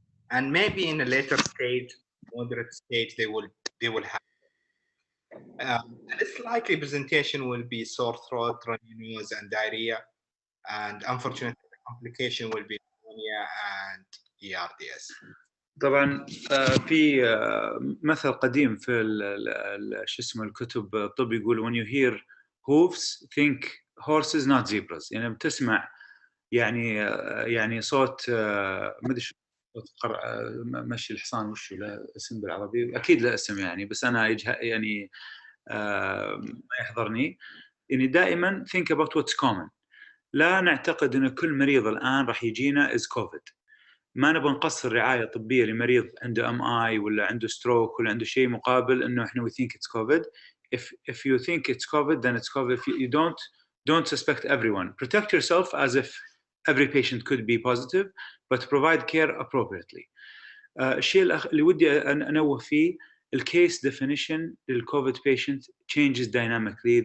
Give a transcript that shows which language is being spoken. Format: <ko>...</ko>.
<en>And maybe in a later stage, moderate stage, they will have. Its likely presentation will be sore throat, runny nose, and diarrhea. And unfortunately, the complication will be pneumonia and ERDS.</en> <ar>طبعا في مثل قديم في شو اسمه الكتب الطب يقول</ar> <en>when you hear hooves think horses not zebras.</en> <ar>يعني بتسمع يعني صوت ما ادري شو صوت مشي الحصان وشو له اسم بالعربي اكيد له اسم يعني بس انا يعني ما يحضرني. يعني دائما</ar> <en>think about what's common.</en> <ar>لا نعتقد ان كل مريض الان راح يجينا</ar> <en>is COVID.</en> <ar>ما نبغى نقصر رعايه طبيه لمريض عنده MI ولا عنده ستروك ولا عنده شيء مقابل انه احنا</ar> <en>we think it's COVID. If you think it's COVID, then it's COVID. If you don't suspect everyone. Protect yourself as if every patient could be positive, but provide care appropriately.</en> <ar>الشيء اللي ودي انوه فيه الcase definition للCOVID</ar> <en>patient changes dynamically.</en>